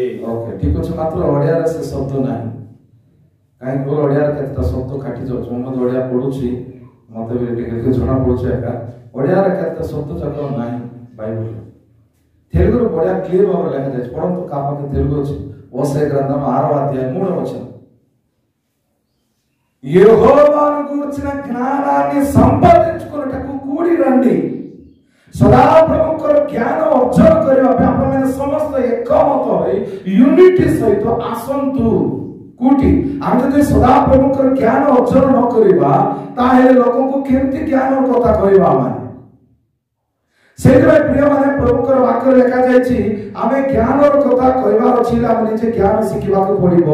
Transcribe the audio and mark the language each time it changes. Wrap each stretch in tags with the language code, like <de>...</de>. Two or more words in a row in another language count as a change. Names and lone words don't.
<or>ଓକେ, ଠିକ ଅଛି। ମାତ୍ର ଓଡିଆରେ ସେ ଶବ୍ଦ ନାହିଁ। କାହିଁକି କହିଲ? ଓଡିଆରେ କେତେଟା ଶବ୍ଦ କାଟି ଯାଉଛି। ମୁଁ ମଧ୍ୟ ଓଡିଆ ପଢୁଛି, ମତେ ବି ଟିକେ ଜଣା ପଡୁଛି ଏକା। ଓଡିଆରେ କେତେ ଶବ୍ଦ ଯାକ ନାହିଁ ବାଇବଲରେ। ତେଲୁଗୁରେ ବଢିଆ କ୍ଲିୟର ଭାବରେ ଲେଖାଯାଇଛି। ପଢନ୍ତୁ, କା ପାଖେ ତେଲୁଗୁ ଅଛି।</or> <te>ఓసేయ గ్రంథం 6వ అధ్యాయం 3వ వచనం. యెహోవాను గూర్చిన జ్ఞానాన్ని సంపాదించుకొనుటకు కూడి రండి.</te> <or>ସଦାପ୍ରଭୁଙ୍କର ଜ୍ଞାନ ଅର୍ଜନ କରିବା ପାଇଁ ଆପଣମାନେ ସମସ୍ତ ଏକମତ ହୋଇ ୟୁନିଟି ସହିତ ଆସନ୍ତୁ। କୋଉଠି? ଆମେ ଯଦି ସଦାପ୍ରଭୁଙ୍କର ଜ୍ଞାନ ଅର୍ଜନ ନ କରିବା, ତାହେଲେ ଲୋକଙ୍କୁ କେମିତି ଜ୍ଞାନର କଥା କହିବା? ଆମେ ସେଇଥିପାଇଁ ପ୍ରିୟମାନେ, ପ୍ରଭୁଙ୍କର ବାକ୍ୟରେ ଲେଖାଯାଇଛି ଆମେ ଜ୍ଞାନର କଥା କହିବାର ଅଛି, ଆମେ ନିଜେ ଜ୍ଞାନ ଶିଖିବାକୁ ପଡିବ।</or>